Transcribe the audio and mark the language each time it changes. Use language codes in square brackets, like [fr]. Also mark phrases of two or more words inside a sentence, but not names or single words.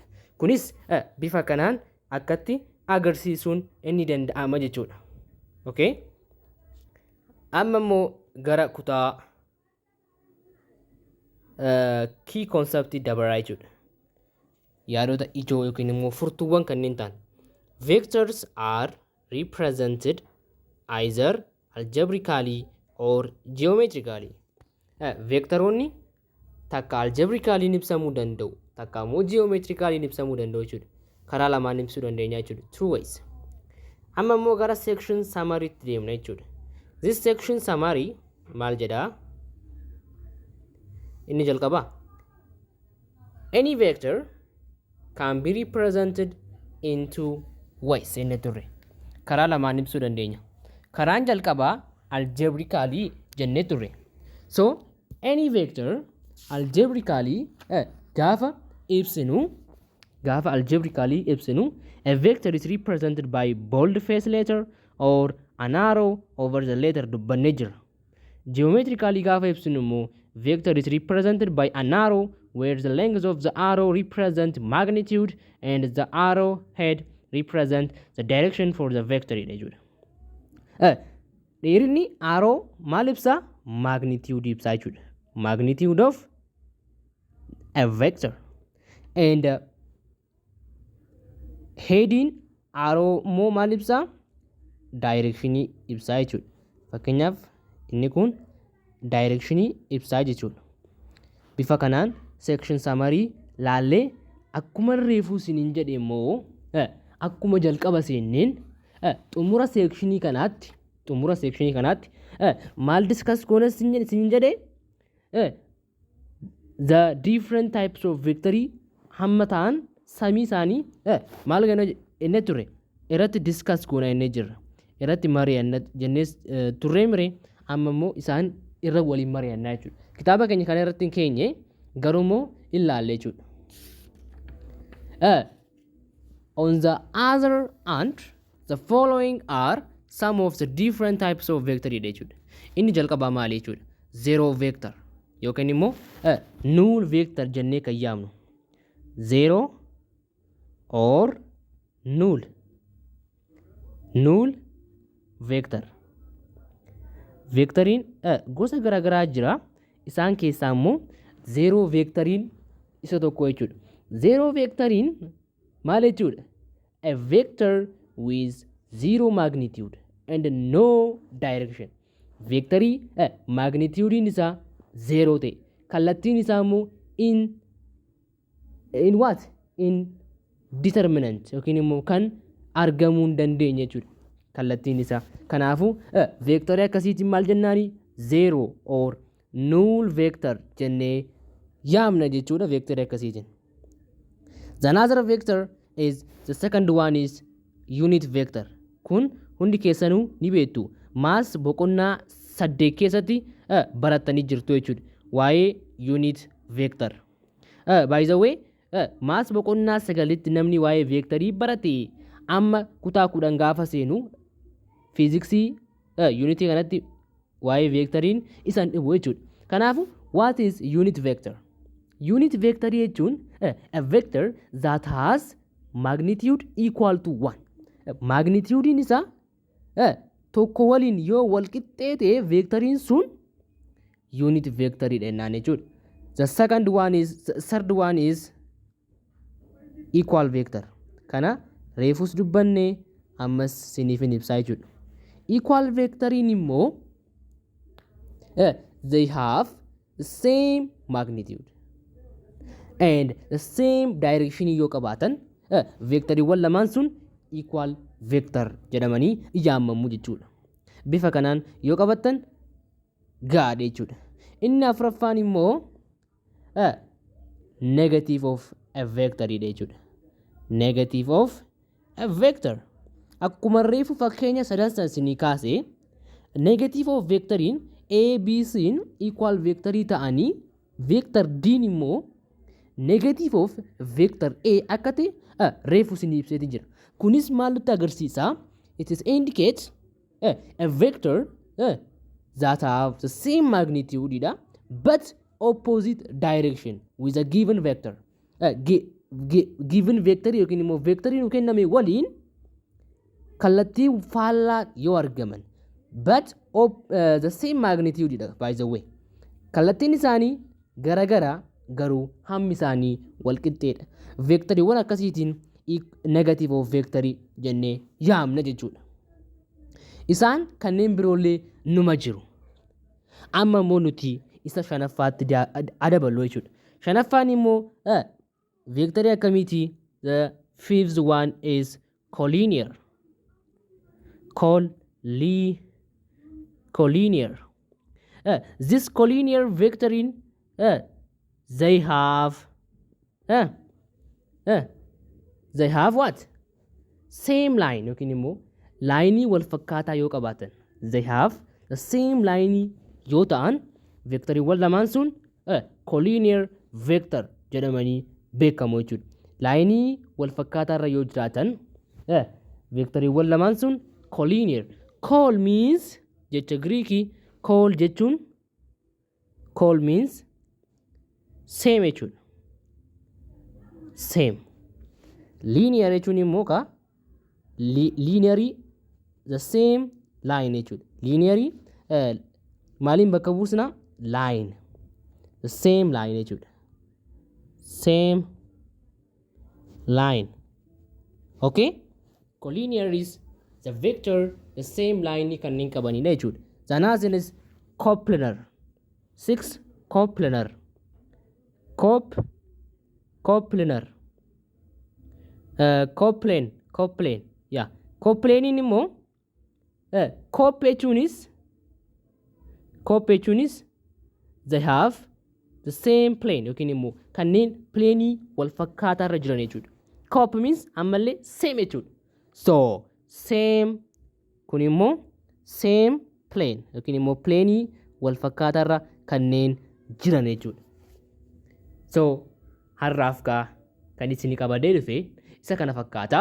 [om] Kunis bifa kanaan akkatti agarsiisuun inni danda'ama jechuudha. Okay? Amma immoo gara kutaa [en] key concept [om] dabaraa jechuudha. Yaadota ijoo yookiin immoo furtuuwwan kanneen ta'an. [en] Vectors are represented either algebraically or geometrically. [om] Vectoroonni takka algebraically ibsamuu danda'u, takka immoo geometrically ibsamuu danda'u jechuudha. Karaa lamaan ibsuu dandeenya jechuudha. [en] Two ways. [om] Amma immoo gara [en] section summary [om] tti deemna jechuudha. [en] This section summary [om] maal jedha? Inni jalqaba. [en] Any vector can be represented in two ways [om] inni turre. Karaa lamaan ibsuu dandeenya. Karaan jalqabaa algebraically jennee turre. [en] So any vector algebraically [om] gaafa algebraically ibsinu, [en] a vector is represented by bold face letter or an arrow over the letter [om] dubbannee jira. [en] Geometrically [om] gaafa ibsinu immoo [en] vector is represented by an arrow where the length of the arrow represent magnitude and the arrow head represent the direction for the vector [om] dha jechuudha. Dheerinni arrow maal ibsa? Magnitude ibsa jechuudha. [en] Magnitude of a vector. And heading arrow [om] moo maal ibsa? Direction ibsa jechuudha. Fakkeenyaaf inni kun direction ibsa jechuudha. Bifa kanaan [en] section summary [om] laallee akkuma reefuu siniin jedhe immoo akkuma jalqaba seenneen xumura section kanaatti maal discuss goona siniin jedhe [en] the different types of victory [om] hamma ta'an samii isaanii maal gana inni ture irratti discuss goona inni jirra. irratti mari'anna jennee turree mire amma immoo isaan irra waliin mari'annaa jechuudha. Kitaaba keenya kana irratti hin keenye garuu immoo ilaalle jechuudha. [en] On the other hand, the following are some of the different types of vector jechuudha. [om] Inni jalqabaa maali jechuudha? [en] Zero vector [om] yookaan immoo [en] null vector [om] jennee kan yaamnu. [en] Zero or null vector. [om] Vectoriin gosa garaagaraa jira. Isaan keessaa immoo zero vectoriin isa tokko jechuudha. Zero vectoriin maal jechuudha? [en] A vector with zero magnitude and no direction. [om] Vectorii magnitude isaa zero ta'e, kallattiin isaa immoo [en] in what? In determinant [om] yookiin immoo kan argamuu hin dandeenye jechuudha. Kallattiin isaa. Kanaafuu vectorii akkasiitiin maal jennaani? [en] Zero or null vector [om] jennee yaamna jechuudha vectorii akkasiitiin. [en] The another vector is the second one is unit vector. [om] Kun hundi keessanuu ni beektu. Maas boqonnaa 8 keessatti barattanii jirtu jechuudha. Waa'ee [en] unit vector. By the way, [om] maas boqonnaa 9tti namni waa'ee vectorii barate amma kutaa 10 gaafa seenu fiiziksii unity kanatti waa'ee vectoriin isaan dhibu jechuudha. [en] Kanaafuu what is unit vector? Unit vector jechuun a vector that has magnitude equal to 1. [om] Magnitude isaa tokko waliin yoo wal qixxee ta'e vectoriin sun [en] unit vector [om] jennaan jechuudha. [en] The third one is equal vector. [om] Kana reefus dubbannee ammas siniifin ibsaa jechuudha. Equal vectoriin immoo [en] they have the same magnitude and the same direction [om] yoo qabaatan vectoriiwwan lamaan sun [en] equal vector [om] jedhamanii yaamamu jechuudha. Bifa kanaan yoo qabattan gaadhe jechuudha. Inni afuraffaan immoo [en] negative of a vector [om] jechuudha. Negative of a vector. Akkuma reefu fakkeenya sadansan isinii kaase [en] negative of [om] vectoriin A, B, C equal vectorii ta'anii vector D immoo [en] negative of vector A [om] akka ta'e reefu isinii ibseetii jira. Kunis maal nutti agarsiisa? [en] It is indicates a vector that have the same magnitude but opposite direction with a given vector. Given vector [om] yookiin immoo vectoriin nu kenname waliin kallattii faallaa yoo argaman [en] but the same magnitude by the way. [om] Kallattiin isaanii garagara garuu hammi isaanii wal qixxeedha. Vectoriiwwan akkasiitiin [en] negative of [om] vectorii jennee yaamna jechuudha. Isaan kanneen biroollee numa jiru. Amma immoo nuti isa shanaffaatti adaballu jechuudha. Shanaffaan immoo vectorii akkamiiti? [en] The fifth one is collinear. Collinear. This collinear vectoring they have what? Same line. [om] Yookiin immoo laayinii wal fakkaataa yoo qabaatan [en] they have the same line [om] yoo ta'an vectoriiwwan lamaan sun [en] collinear vector [om] jedhamanii beekamu jechuudha. Laayinii wal fakkaataa irra yoo jiraatan vectoriiwwan lamaan sun collinear. [en] Col means [om] jecha Greekii col jechuun [en] col means same [om] jechuudha. [en] Same. Linear [om] jechuun immoo [en] linearly the same line jechuudha. [om] Linearly maaliin bakka buusna? [en] Line. The same line jechuudha. Same line. Okay? Collinear is the vector the same line [om] kanneen qabanidha jechuudha. [en] The another is coplanar. 6 coplanar. Coplanar. Coplane. Yeah. [om] Coplane immoo cop jechuun [en] is they have the same plane [om] yookiin immoo kanneen plane wal fakkaataa irra jiran jechuudha. Cop means ammallee same jechuudha. So same kun immoo [en] same plane [om] yookiin immoo pleenii wal fakkaatarra kanneen jiran jechuudha. So har'aaf gaa kan isin qabadee dhufe isa kana fakkaata.